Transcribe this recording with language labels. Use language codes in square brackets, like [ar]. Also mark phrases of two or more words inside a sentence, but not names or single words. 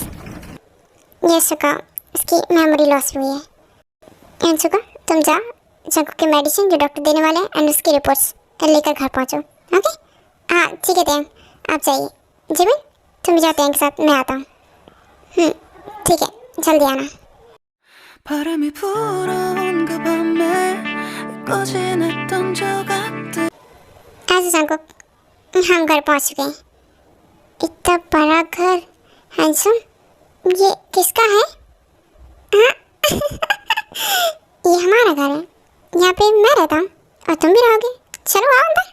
[hi] ये सुका, उसकी [en] memory loss [hi] हुई है। एंड सुका, तुम जा जंको के मेडिसिन जो डॉक्टर देने वाले हैं एंड उसकी रिपोर्ट्स लेकर घर पहुँचो। ओके? हाँ ठीक है तियंग, आप जाइए। जिमिन तुम जाते हैं के साथ, मैं आता हूँ। ठीक है, जल्दी आना। [ko] 바람이 불어온 그 밤에 꺼지냈던 저 같은। [hi] ऐसे जंकुक, हम घर पहुंच चुके हैं। इतना बड़ा घर, हैंडसम, ये किसका है? ये हमारा घर है, यहाँ पे मैं रहता हूँ और तुम भी रहोगे। चलो आओ अंदर।